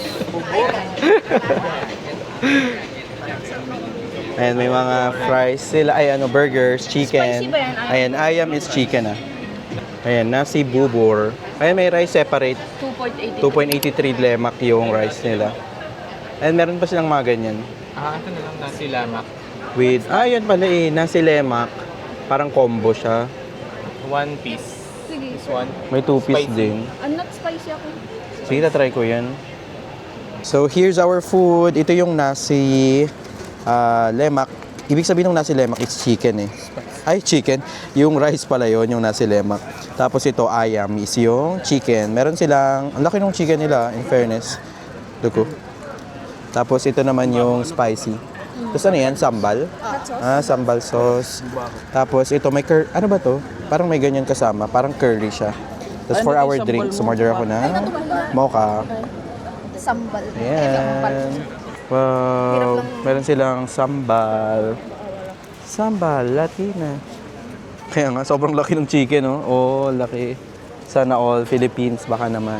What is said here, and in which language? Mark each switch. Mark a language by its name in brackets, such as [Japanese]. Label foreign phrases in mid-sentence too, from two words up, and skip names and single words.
[Filipino] Ayan, may mga fries sila. Ay, burgers, chicken. Spicy ba yan? Ayan, ayam [English] is chicken [Filipino] Ayan, [Malay] nasi bubur. [Filipino] Ayan, may rice separate. 2.80. 2.83 lemak yung rice nila. And meron pa silang mga ganyan. Ito na lang [Malay] nasi lamak. [Filipino] With, yan pala eh, [Malay] nasi lemak. [Filipino] Parang combo siya. [English] One piece. [Filipino] Sige. [English] This one. [Filipino] May 2 piece Spicy. din. Not spicy ako. Sige, try ko yan. [English] So, here's our food. [Filipino] Ito yung [Malay] nasi lemak. [Filipino] Ibig sabihin ng [Malay] nasi lemak [English] is chicken [Filipino] eh. Ay, chicken. Yung rice pala yon yung [Malay] nasi lemak. [Filipino] Tapos ito, ayam is yung chicken. Meron silang, ang laki ng chicken nila, [English] in fairness. [Filipino] Duko. Tapos ito naman yung spicy. Tapos ano yan? Sambal? [English] Hot sauce. [Filipino] Sambal sauce. Tapos ito may ano ba to? Parang may ganyan kasama. Parang curry siya. Tapos [English] for our drinks, [Filipino] sumorder ako na mocha. Sambal. Ayan. Wow. Meron silang sambal. Sambal, Latina. Kaya nga, sobrang laki ng chicken, no? Oh, laki. Sana all Philippines, baka naman.